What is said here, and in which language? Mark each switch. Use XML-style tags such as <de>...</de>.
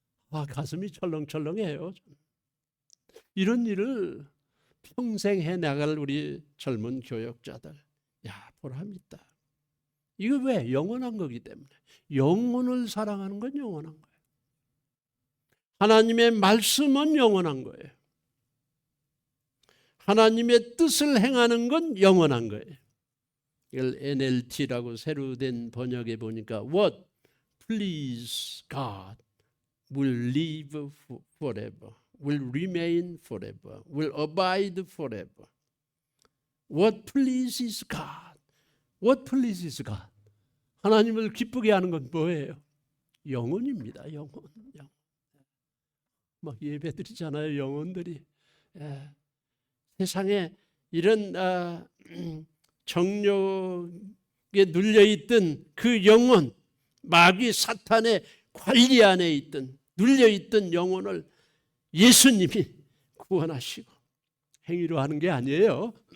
<ko>가슴이 철렁철렁해요. 이런 일을 평생 해나갈 우리 젊은 교역자들 보람있다. 이거 왜? 영원한 거기 때문에. 영혼을 사랑하는 건 영원한 거예요. 하나님의 말씀은 영원한 거예요. 하나님의 뜻을 행하는 건 영원한 거예요. 이걸 NLT라고 새로 된 번역에 보니까</ko> <en>What please God will live forever, will remain forever, will abide forever. What pleases God? What pleases God?</en> <ko>하나님을 기쁘게 하는 건 뭐예요? 영혼입니다. 영혼. 막 예배 드리잖아요. 영혼들이. 세상에 이런 정욕에 눌려있던 그 영혼, 마귀 사탄의 관리 안에 있던 눌려있던 영혼을 예수님이 구원하시고 행위로 하는 게 아니에요.</ko>